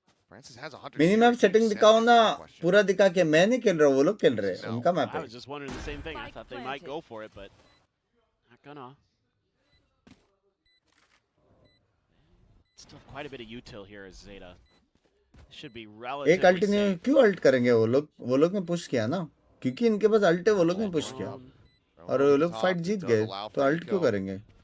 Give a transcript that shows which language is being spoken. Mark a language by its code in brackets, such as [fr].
[en] Francis has 100. [hi] Minimum setting दिखाओ ना. पूरा दिखा के मैं नहीं खेल रहा वो लोग खेल रहे हैं. उनका मैप है. [en] I was just wondering the same thing. I thought they might go for it, but not gonna. Still quite a bit of util here as Zeta. Should be relatively. [hi] एक अल्ट ने क्यों alt करेंगे वो लोग? वो लोग ने push किया ना. क्योंकि इनके पास अल्ट है वो लोग ने पुश किया. और वो लोग फाइट जीत गए. तो अल्ट क्यों करेंगे?